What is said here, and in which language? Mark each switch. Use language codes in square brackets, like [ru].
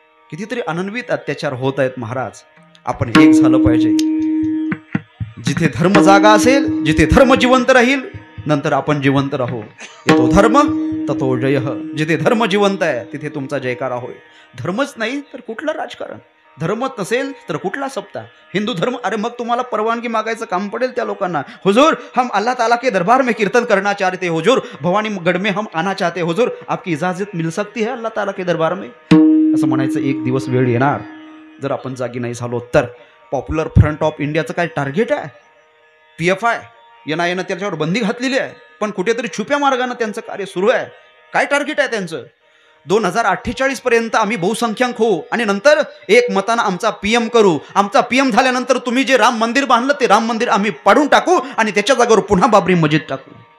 [mr] कितीतरी अनन्वित अत्याचार होत आहेत महाराज. आपण एक झालं पाहिजे. जिथे धर्म जागा असेल, जिथे धर्म जिवंत राहील, नंतर आपण जिवंत राहू. येतो धर्म ततो जय. जिथे धर्म जिवंत आहे तिथे तुमचा जयकार होय. धर्मच नाही तर कुठलं राजकारण, धर्मच नसेल तर कुठला सप्ताह. हिंदू धर्म, अरे मग तुम्हाला परवानगी मागायचं काम पडेल त्या लोकांना. [hi] हुजूर हम अल्लाह ताला के दरबार में कीर्तन करना चाहते हुजूर, भवानी गढ़ में हम आना चाहते हुजूर, आपकी इजाजत मिल सकती है अल्लाह ताला के दरबार में, [mr] असं म्हणायचं एक दिवस वेळ येणार जर आपण जागी नाही झालो तर. पॉप्युलर फ्रंट ऑफ इंडियाचं काय टार्गेट आहे? PFI NIAनं त्याच्यावर बंदी घातलेली आहे, पण कुठेतरी छुप्या मार्गाने त्यांचं कार्य सुरू आहे. काय टार्गेट आहे त्यांचं? 2048 पर्यंत आम्ही बहुसंख्याक होऊ आणि नंतर एक मतानं आमचा PM करू. आमचा PM झाल्यानंतर तुम्ही जे राम मंदिर बांधलं ते राम मंदिर आम्ही पाडून टाकू आणि त्याच्या जागेवर पुन्हा बाबरी मस्जिद टाकू.